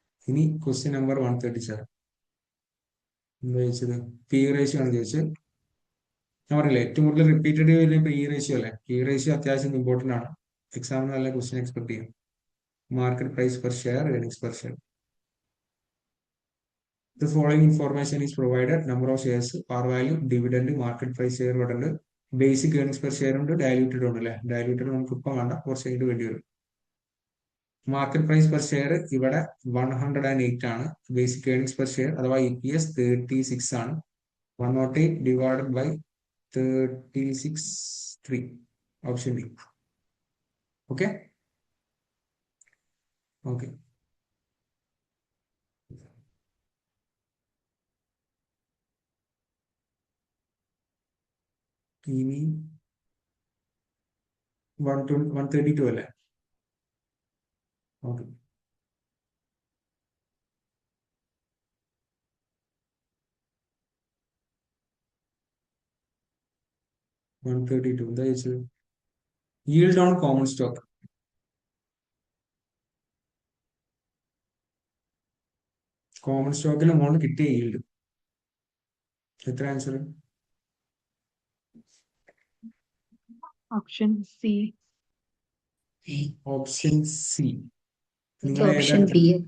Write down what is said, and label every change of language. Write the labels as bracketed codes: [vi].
[ml] ഇനി question number 137 എന്താ ചോദിച്ചത്, പി റേഷ്യോ ആണ് ചോദിച്ചത്. ഞാൻ പറഞ്ഞില്ലേ ഏറ്റവും കൂടുതൽ റിപ്പീറ്റഡ് വരുന്ന പി റേഷ്യോ അല്ലെ. പി റേഷ്യോ അത്യാവശ്യം ഇമ്പോർട്ടന്റ് ആണ്, എക്സാമിന് നല്ല ക്വസ്റ്റ്യൻ എക്സ്പെക്ട് ചെയ്യും. [en] Market price per share, earnings per share. The following information is provided: number of shares, par value, dividend, market price share [ml] ഇവിടെ ഉണ്ട്, ബേസിക് ഏർണിംഗ്സ് പെർ ഷെയർ ഉണ്ട്, diluted ഉണ്ട് അല്ലെ. ഡയലൂട്ടഡ് നമുക്ക് ഇപ്പം വേണ്ട, കുറച്ച് കഴിഞ്ഞിട്ട് വേണ്ടി വരും. മാർക്കറ്റ് പ്രൈസ് പെർ ഷെയർ ഇവിടെ 108 ആണ്. ബേസിക് ഏർണിംഗ്സ് പെർ ഷെയർ അഥവാ EPS 36 ആണ്. [en] 108 divided by 36.3, option B. Okay okay. [ml] ഇനി 132 അല്ലേ. ഓക്കെ, എന്താ ചോദിച്ചത്, [en] yield on common stock. [ml] Common സ്റ്റോക്കിന് മുകളിൽ കിട്ടിയ yield എത്ര? [en] Answer option C. Option C. Option B.